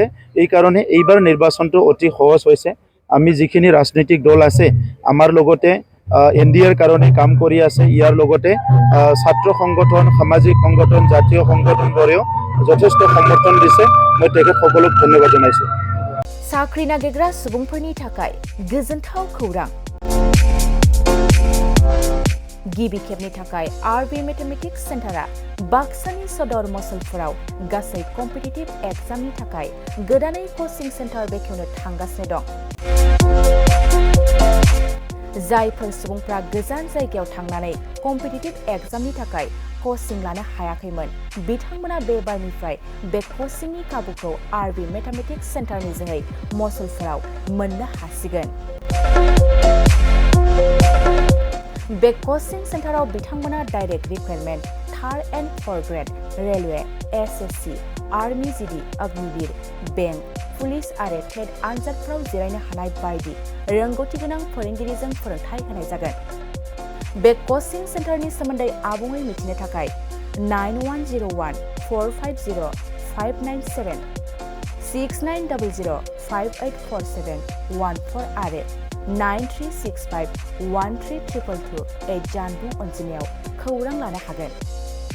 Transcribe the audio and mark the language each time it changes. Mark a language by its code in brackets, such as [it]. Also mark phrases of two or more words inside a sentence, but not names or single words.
[as] এই কাৰণে এইবাৰ নিৰ্বাচনটো অতি সহজ হৈছে। আমি যিখিনি ৰাজনৈতিক দল আছে আমাৰ লগতে NDAৰ কাৰণে কাম কৰি আছে। ইয়াৰ লগতে ছাত্ৰ সংগঠন, সামাজিক সংগঠন, জাতীয় সংগঠনবোৰেও যথেষ্ট সমৰ্থন দিছে। মই তেখেতসকলক ধন্যবাদ জনাইছোঁ। [brx] साख्रि नागिरग्रा सुबुंफोरनि थाखाय गोजोनथाव खौरां। गिबि खेबनि थाखाय आरबि मेथमेटिक्स सेन्टारा बाक्सानि सदर मसलफोराव गासै कम्पिटिटिभ एग्जामनि थाखाय गोदानै [en] coaching center [brx] बेखेवनो थांगासिनो दं। जायफोर सुबुंफ्रा गोजान जायगायाव थांनानै कम्पिटिटिभ एग्जामनि थाखाय कचिं लानो हायाखैमोन बिथांमोना बे बारनिफ्राय बे कचिंनि खाबुखौ आरबि मेथमेटिक्स सेन्टारनि जोहै मसलफोराव मोननो हासिगोन। बे कचिं सेन्टाराव बिथांमोना [en] direct recruitment, 3rd and 4th grade, [brx] रेलवे, SSC, [en] Army GD, [brx] अग्निवीर, बेंक, पुलिस आरो टेट आनजादफोराव जिरायनो हानाय बायदि रोंगौथि गोनां फोरोंगिरिजों फोरोंथाय होनाय जागोन। बे कचिं सेन्टारनि सोमोन्दै आबुङै मिथिनो थाखाय 9101450597 6900584714 आरो 9365132228 जानबुं अनजिमायाव खौरां लानो हागोन।